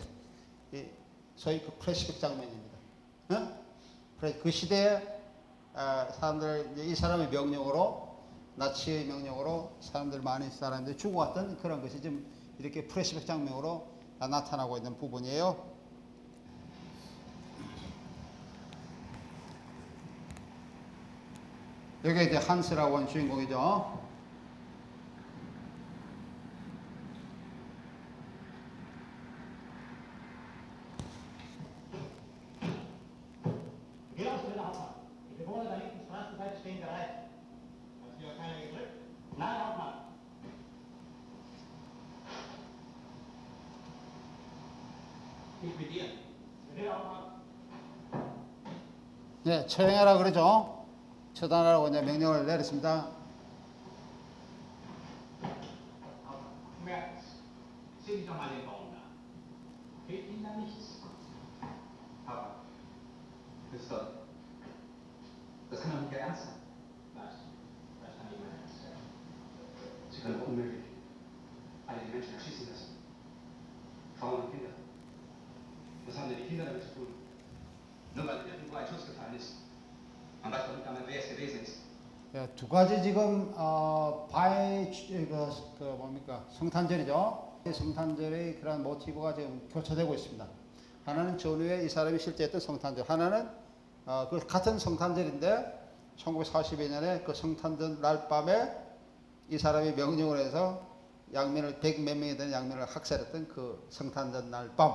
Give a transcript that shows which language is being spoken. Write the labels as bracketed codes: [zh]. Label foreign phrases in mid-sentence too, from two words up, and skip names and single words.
[ko] 소위 그 플래시백 장면입니다. 그 시대에 사람들 이 사람의 명령으로 나치의 명령으로 많은 사람들이 죽어왔던 그런 것이 지금 이렇게 플래시백 장면으로 나타나고 있는 부분이에요. 여기 이제 한스라고 하는 주인공이죠. [de] Geh raus zu der Hauptmann. Die Bewohner der linken Straßenseite stehen bereit. Hat hier keiner gedrückt? Nein, Hauptmann. Ich mit dir. Bitte, Hauptmann. [ko] 네, 처형하라 그러죠. 처단하라고 이제 명령을 내렸습니다. [de] Merz, sehen Sie doch mal den Baum da. Fehlt Ihnen da nichts? Papa, Christoph, das kann doch nicht Ihr Ernst sein. Was kann ich mein Ernst sein? Sie können doch unmöglich alle die Menschen erschießen lassen. Frauen und Kinder. Was haben denn die Kinder damit zu tun? Nur weil irgendwo ein Schuss gefallen ist. Man weiß doch nicht einmal, wer es gewesen ist. [ko] 예, 두 가지 지금 뭡니까 성탄절이죠. 성탄절의 그런 모티브가 지금 교차되고 있습니다. 하나는 전후에 이 사람이 실제 했던 성탄절, 하나는 그 같은 성탄절인데 1942년에 그 성탄절 날 밤에 이 사람이 명령을 해서 양면을 100 몇 명이 되는 양면을 학살했던 그 성탄절 날 밤.